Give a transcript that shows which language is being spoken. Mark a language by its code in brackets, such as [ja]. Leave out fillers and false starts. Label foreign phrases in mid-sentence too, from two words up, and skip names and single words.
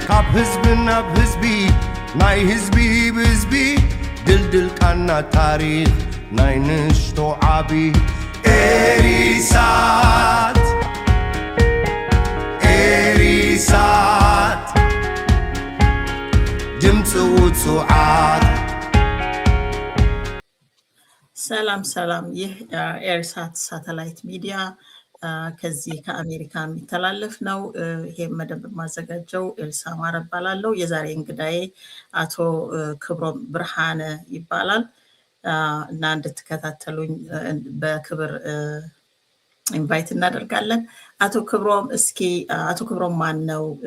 [ti] ህዝብና ህዝቢ ናይ ህዝቢ ብህዝቢ ድልድል ቃና ታሪኽ ናይ ንሽቶ ዓቢ ኤሪሳት ኤሪሳት ድምፂ ውፅዓት [am] ሰላም ሰላም ይህ ኤርሳት ሳተላይት ሚዲያ ከዚህ ከአሜሪካ የሚተላለፍ ነው። ይሄን መደብ ማዘጋጀው ኤልሳ ማረ እባላለሁ። የዛሬ እንግዳዬ አቶ ክብሮም ብርሃነ ይባላል እና እንድትከታተሉኝ በክብር ኢንቫይት እናደርጋለን። አቶ ክብሮም እስኪ አቶ ክብሮም ማን ነው?